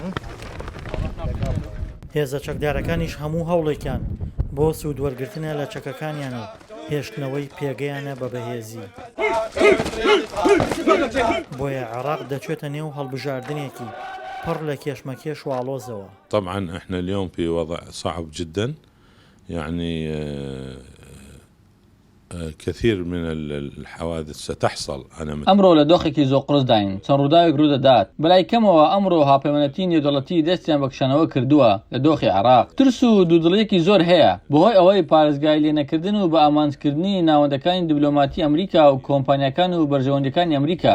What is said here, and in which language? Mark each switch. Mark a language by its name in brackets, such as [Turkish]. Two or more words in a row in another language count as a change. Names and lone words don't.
[Central Kurdish] هێزە چەکدارەکانیش هەموو هەوڵێکیان بۆ سوود وەرگرتنە لە چەکەکانیان و هێشتنەوەی پێگەیانە بە بەهێزی. بۆیە عێراق دەچێتە نێو هەڵبژاردنێکی پڕ لە کێشمەکێش و ئاڵۆزەوە. [Arabic] طبعا احنا اليوم في وضع صعب جدا، يعني كثير من الحوادث ستحصل. [Central Kurdish] ئەمڕۆ لە دۆخێکی زۆقڕز داین، چەند ڕووداوێک ڕوو دەدات. بەلای کەمەوە ئەمڕۆ هاپەیمانەتی نێودەوڵەتی دەستیان بە کشانەوە کردووە لە دۆخی عێراق. ترس و دوودڵیەکی زۆر هەیە بەهۆی ئەوەی پارێزگای لێنەکردن و بە ئامانجکردنی ناوەندەکانی دیبلۆماتی ئەمریکا و کۆمپانیەکان و بەرژەوەندەکانی ئەمریکا.